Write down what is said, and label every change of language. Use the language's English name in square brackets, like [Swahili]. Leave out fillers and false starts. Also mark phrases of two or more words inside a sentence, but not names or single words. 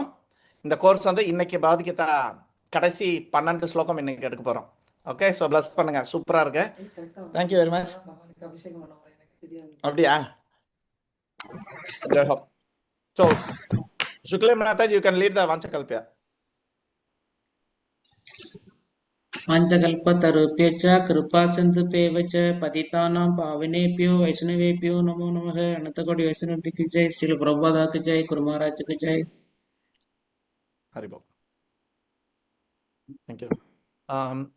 [Tamil] இந்த கோர்ஸ் வந்து இன்னைக்கு பௌதிகதா கடைசி 12 ஸ்லோகம் இன்னைக்கு எடுக்க போறோம். [English] okay, so bless [Tamil] பண்ணுங்க, சூப்பரா இருக்கு. [English] thank you very much. [Tamil] அப்படியா? ஸோ சுக்லே மாதாஜி, [English] you can lead the Vanchakalpiya. [Sanskrit] वाञ्छकल्पतरुभ्यश्च कृपासिन्धुभ्येव च पतितानां पावनेभ्यो वैष्णवेभ्यो नमो नमः। [Hindi] अनंतकोटि वैष्णव की जय, श्रील प्रभुपाद की जय, गुरु महाराज की जय। हरि बोल। [English] thank you.